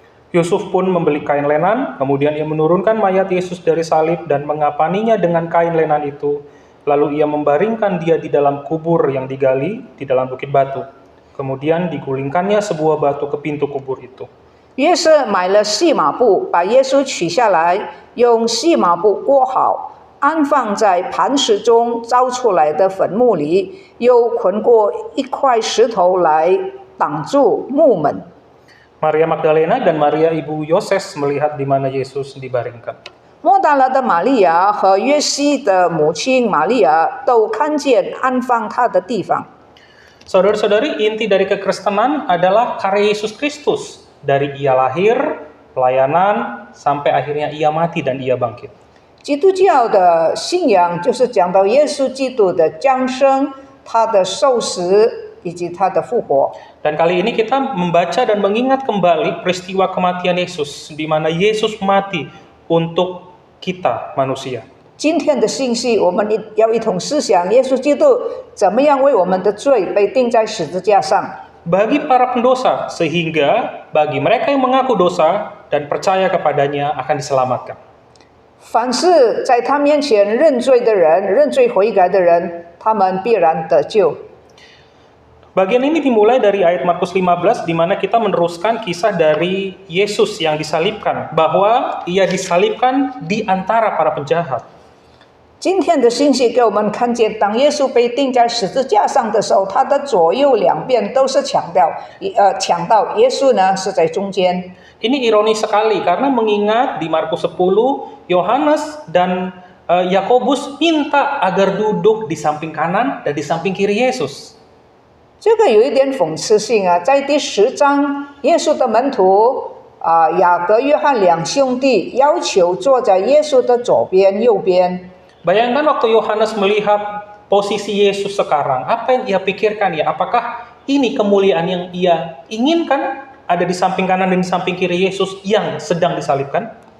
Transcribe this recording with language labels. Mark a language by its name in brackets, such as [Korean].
[Indonesian] Yusuf pun membeli kain lenan, kemudian ia menurunkan mayat Yesus dari salib dan mengapaninya dengan kain lenan itu. Lalu ia membaringkan dia di dalam kubur yang digali di dalam bukit batu. Kemudian digulingkannya sebuah batu ke pintu kubur itu. [Chinese] 约瑟买了细麻布，把耶稣取下来，用细麻布裹好，安放在磐石中凿出来的坟墓里，又捆过一块石头来挡住墓门。 [Indonesian] Maria Magdalena dan Maria ibu Yoses melihat di mana Yesus dibaringkan. [Chinese] 莫大拉的玛利亚和约西的母亲玛利亚都看见安放他的地方。 [Indonesian] Saudara-saudari, inti dari kekristenan adalah karya Yesus Kristus. Dari ia lahir, pelayanan, sampai akhirnya ia mati dan ia bangkit. [Chinese] 基督教的信仰就是讲到耶稣基督的降生、他的受死以及他的复活。 [Indonesian] Dan kali ini kita membaca dan mengingat kembali peristiwa kematian Yesus, di mana Yesus mati untuk kita manusia. [Chinese] 今天的信息，我们要一同思想耶稣基督怎么样为我们的罪被钉在十字架上。 [Indonesian] Bagi para pendosa, sehingga bagi mereka yang mengaku dosa dan percaya kepadanya akan diselamatkan. [Chinese] 凡是在他面前认罪的人、认罪悔改的人，他们必然得救。 [Indonesian] Bagian ini dimulai dari ayat Markus 15 di mana kita meneruskan kisah dari Yesus yang disalibkan, bahwa ia disalibkan di antara para penjahat. [Chinese] 今天的信息给我们看见，当耶稣被钉在十字架上的时候，他的左右两边都是强盗，耶稣呢是在中间。 [Indonesian] Ini ironis sekali karena mengingat di Markus 10 Yohanes dan Yakobus minta agar duduk di samping kanan dan di samping kiri Yesus. [Chinese] 这个有一点讽刺性啊，在第10章，耶稣的门徒雅各、约翰两兄弟要求坐在耶稣的左边、右边。 [Indonesian] Bayangkan waktu Yohanes melihat posisi Yesus sekarang, apa yang ia pikirkan ya? Apakah ini kemuliaan yang ia inginkan ada di samping kanan dan di samping kiri Yesus yang sedang disalibkan?